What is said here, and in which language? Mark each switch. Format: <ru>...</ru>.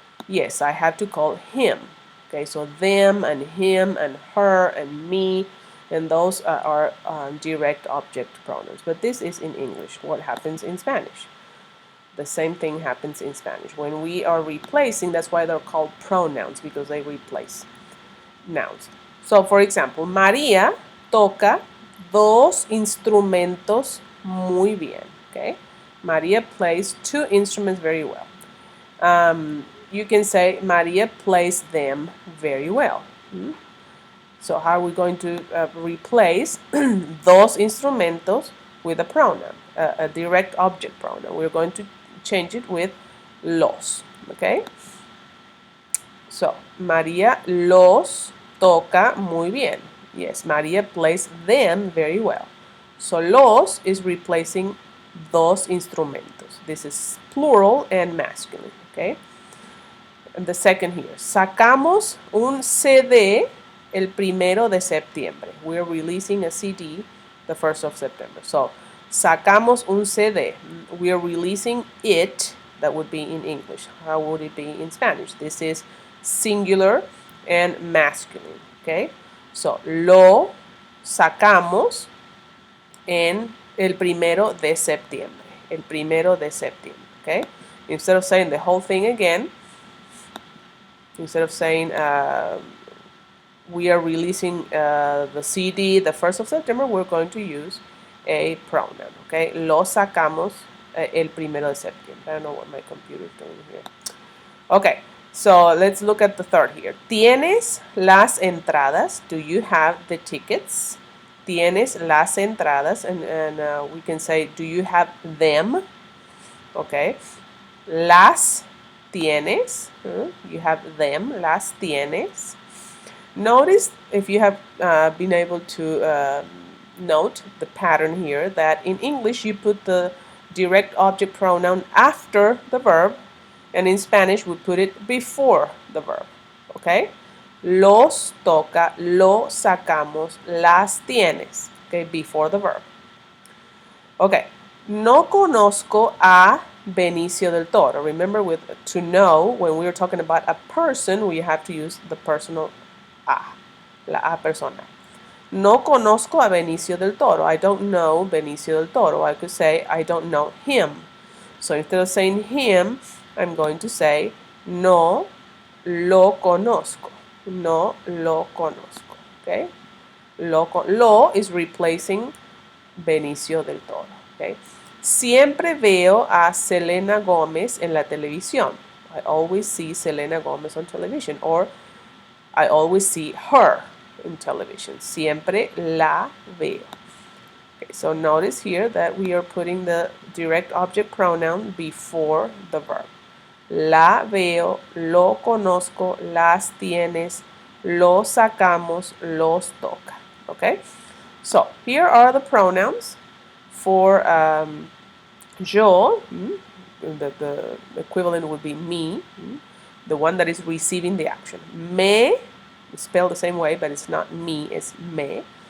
<en>yes, I have to call him. Okay, so them and him and her and me, and those are direct object pronouns. But this is in English. What happens in Spanish? The same thing happens in Spanish. When we are replacing, that's why they're called pronouns, because they replace nouns. So, for example,</en> <es>María toca dos instrumentos muy bien.</es> <en>Okay, María plays two instruments very well. You can say María plays them very well. So how are we going to replace</en> <es>dos instrumentos</es> <en>with a pronoun, a direct object pronoun? We're going to change it with los. Okay.</en> <es>So María los toca muy bien.</es> <en>Yes, María plays them very well. So los is replacing</en> <es>dos instrumentos.</es> <en>This is plural and masculine. Okay. And the second here,</en> <es>sacamos un CD el 1 de septiembre.</es> <en>We're releasing a CD the 1st of September. So,</en> <es>sacamos un CD.</es> <en>We're releasing it. That would be in English. How would it be in Spanish? This is singular and masculine. Okay?</en> <es>So, lo sacamos en el 1 de septiembre. El 1 de septiembre. Okay?</es> <en>Instead of saying the whole thing again, instead of saying we are releasing the CD the 1st of September, we're going to use a pronoun, okay?</en> <es>Lo sacamos el 1 de septiembre.</es> <en>I don't know what my computer is doing here. Okay, so let's look at the third here.</en> <es>¿Tienes las entradas?</es> <en>Do you have the tickets?</en> <es>¿Tienes las entradas?</es> <en>And we can say, do you have them? Okay.</en> <es>Las tienes.</es> <en>You have them.</en> <es>Las tienes.</es> <en>Notice, if you have been able to note the pattern here, that in English you put the direct object pronoun after the verb, and in Spanish we put it before the verb. Okay?</en> <es>Los toca, lo sacamos, las tienes.</es> <en>Okay, before the verb. Okay.</en> <es>No conozco a Benicio del Toro.</es> <en>Remember, with to know, when we are talking about a person, we have to use the personal a,</en> <es>la a persona. No conozco a Benicio del Toro.</es> <en>I don't know Benicio del Toro. I could say I don't know him. So instead of saying him, I'm going to say</en> <es>no lo conozco. No lo conozco.</es> <en>Okay? Lo is replacing Benicio del Toro. Okay?</en> <es>Siempre veo a Selena Gomez en la televisión.</es> <en>I always see Selena Gomez on television. Or I always see her in television.</en> <es>Siempre la veo.</es> <en>Okay, so notice here that we are putting the direct object pronoun before the verb.</en> <es>La veo, lo conozco, las tienes, lo sacamos, los toca.</es> <en>Okay? So here are the pronouns for yo. The equivalent would be me, the one that is receiving the action. Me, spelled the same way, but it's not me, it's me.</en>